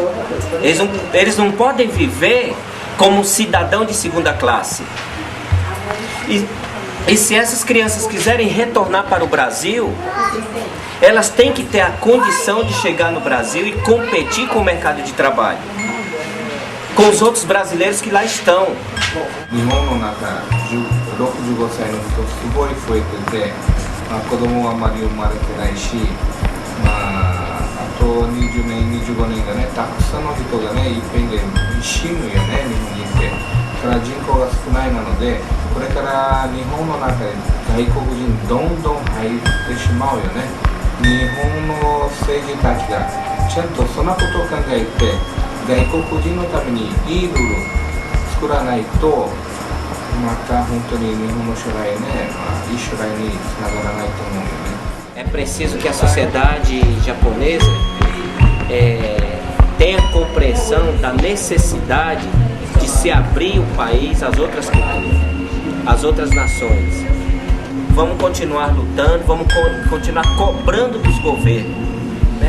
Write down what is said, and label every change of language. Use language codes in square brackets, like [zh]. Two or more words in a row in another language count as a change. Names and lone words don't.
[pt] Eles não podem viver como cidadão de segunda classe. E se essas crianças quiserem retornar para o Brasil, elas têm que ter a condição de chegar no Brasil e competir com o mercado de trabalho, com os outros brasileiros que lá estão. [ja] 日本の中、65歳の人すごい増えてて、子供はあまり生まれてないし、あと20年、25年がね、たくさんの人がね、いっぺんで死ぬよね、日本に行って。だから人口が少ないなので、これから日本の中で外国人どんどん入ってしまうよね。日本の政治たちがちゃんとそんなことを考えて、外国人のためにいいルール作らないと、また本当に日本の将来ね、いい将来につながらないと思うよね。 [pt] É preciso que a sociedade japonesa tenha compreensão da necessidade de se abrir o país às outras culturas, às outras nações. Vamos continuar lutando, vamos continuar cobrando dos governos, né?